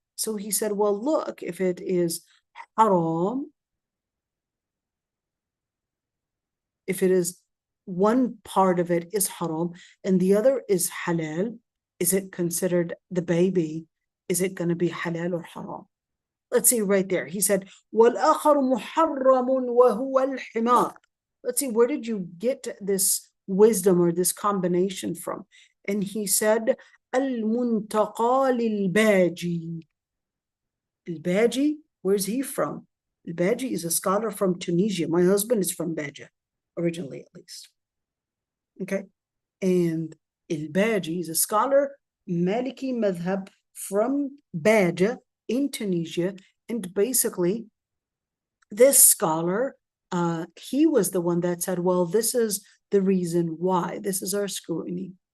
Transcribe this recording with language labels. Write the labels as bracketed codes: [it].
[en] So he said, well, look, if it is haram, if it is one part of it is haram and the other is halal, is it considered the baby? Is it going to be halal or haram? Let's see right there. He said, [ar] وَالْآخَرُ مُحَرَّمٌ وَهُوَ الْحِمَارُ. [en] Let's see, where did you get this wisdom or this combination from? And he said, المنتقى للباجي. Al-Baji, where's he from? Al-Baji is a scholar from Tunisia. My husband is from Baja, originally at least. Okay, and Al-Baji is a scholar, Maliki madhab from Baja in Tunisia, and basically this scholar, he was the one that said, well, this is the reason why, this is our scrutiny.